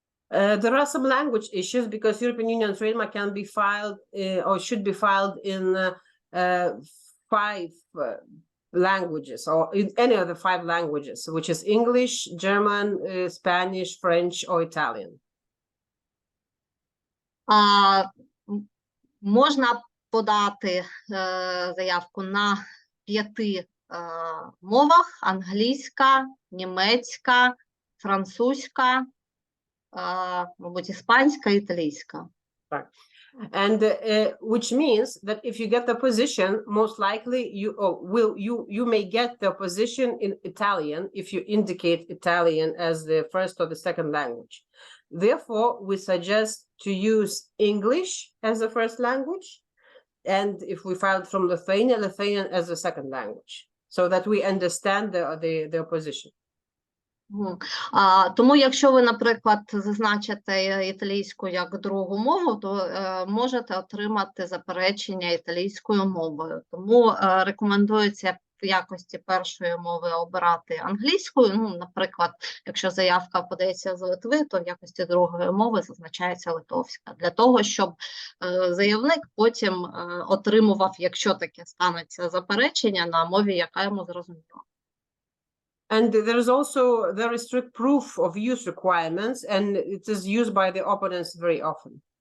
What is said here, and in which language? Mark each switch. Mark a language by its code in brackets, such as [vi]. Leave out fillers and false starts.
[en] There are some language issues because European Union trademark can be filed or should be filed in 5 languages or in any of the 5 languages, which is English, German, Spanish, French, or Italian. [uk] Можна подати заявку на 5 мовах: англійська, німецька, французька, мабуть, іспанська, італійська. Так. [en] And which means that if you get the position, most likely you may get the position in Italian if you indicate Italian as the first or the second language. Therefore, we suggest to use English as the first language, and if we filed from Lithuania, Lithuanian as the second language, so that we understand the opposition. [uk] Тому, якщо ви, наприклад, зазначите італійську як другу мову, то можете отримати заперечення італійською мовою. Тому рекомендується в якості першої мови обирати англійською. Ну, наприклад, якщо заявка подається з Литви, то в якості другої мови зазначається литовська. Для того, щоб заявник потім отримував, якщо таке станеться заперечення, на мові, яка йому зрозуміла. [en] And there is also very strict proof of use requirements, and it is used by the opponents very often.